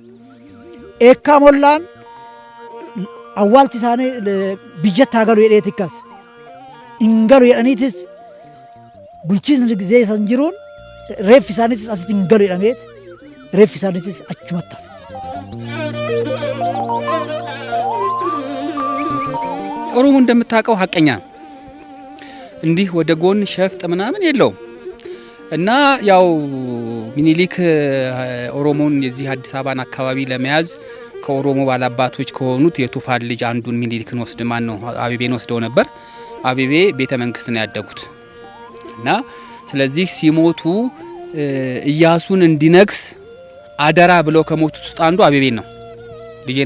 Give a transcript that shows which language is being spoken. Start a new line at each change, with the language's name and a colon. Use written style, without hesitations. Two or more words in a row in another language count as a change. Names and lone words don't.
Oromo: Eekkaa mollaan awwaalti isaanii biyyatti haa galu jedhee tikkas. Hin galu jedhaniitis bulchiinsi gizee isaan jiruun reeffi isaaniitis asitti hin galu jedhameet reeffi isaaniitis achumatti hafe.
Amharic: ኦሮሞ እንደምታውቀው ሀቀኛ እንዲህ ወደ ጎን ሸፍጥ ምናምን የለውም እና ያው ሚኒሊክ ኦሮሞን የዚህ አዲስ አበባን አካባቢ ለመያዝ ከኦሮሞ ባላባቶች ከሆኑት የቱፋን ልጅ አንዱን ሚኒሊክን ወስድ ማን ነው አቤቤን ወስደው ነበር። አቤቤ ቤተ መንግስት ነው ያደጉት እና ስለዚህ ሲሞቱ ኢያሱን እንዲነግስ አደራ ብለው ከሞቱት ውስጥ አንዱ አቤቤን ነው። ልጄን